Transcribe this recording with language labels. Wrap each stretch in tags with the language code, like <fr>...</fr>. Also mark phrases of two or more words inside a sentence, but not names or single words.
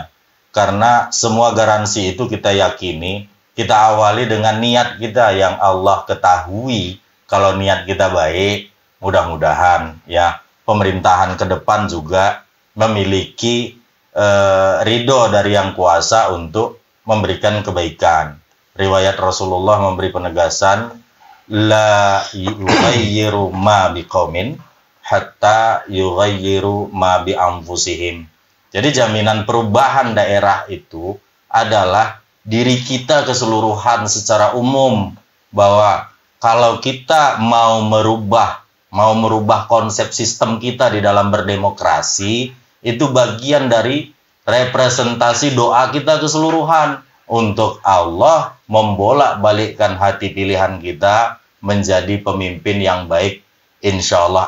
<id>Karena semua garansi itu kita yakini, kita awali dengan niat kita yang Allah ketahui. Kalau niat kita baik, mudah-mudahan ya pemerintahan ke depan juga memiliki ridho dari yang kuasa untuk memberikan kebaikan. Riwayat Rasulullah memberi penegasan,</id> <ar>لا يغير ما بقوم حتى يغير ما بأنفسهم.</ar> <id>Jadi jaminan perubahan daerah itu adalah diri kita keseluruhan secara umum, bahwa kalau kita mau merubah konsep sistem kita di dalam berdemokrasi, itu bagian dari representasi doa kita keseluruhan untuk Allah membolak-balikkan hati pilihan kita menjadi pemimpin yang baik,</id> <ar>إن شاء الله.</ar>